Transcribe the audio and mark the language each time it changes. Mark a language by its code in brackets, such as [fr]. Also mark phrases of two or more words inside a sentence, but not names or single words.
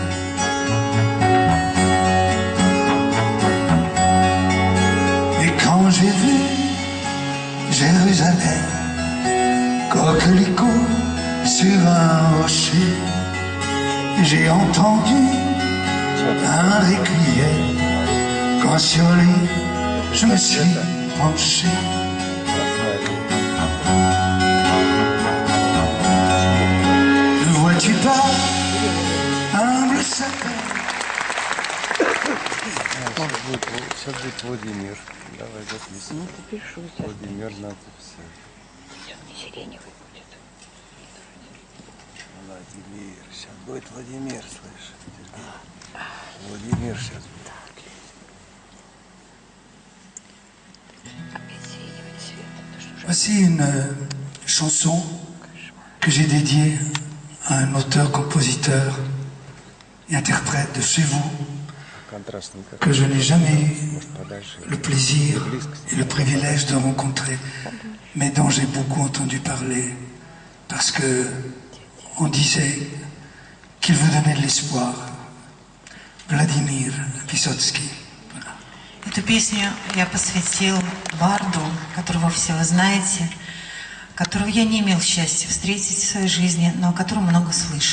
[fr] Et quand j'ai vu Jérusalem coquelicot sur un rocher, j'ai entendu un réquiem quand sur lui je me suis penché. Ne vois-tu pas, humble sapin? [ru] Сейчас будет Владимир. Давай записывай. Ну, попишу сейчас. Владимир надо записать. Не сиреневый будет. Владимир. Сейчас будет Владимир, слышишь? Владимир сейчас будет. Опять сиреневый цвет. Это что же? [fr] Voici une chanson que j'ai dédiée à un auteur-compositeur et interprète de chez vous, [ru] Контрастненько. [fr] que je n'ai jamais eu [ru] Может, подальше. [fr] le plaisir et le privilège de rencontrer, mais dont j'ai beaucoup entendu parler, parce que on disait qu'il vous donnait de l'espoir. [ru] Владимир Высоцкий. Эту песню я посвятил барду, которого все вы знаете, которого я не имел счастья встретить в своей жизни, но о котором много слышал.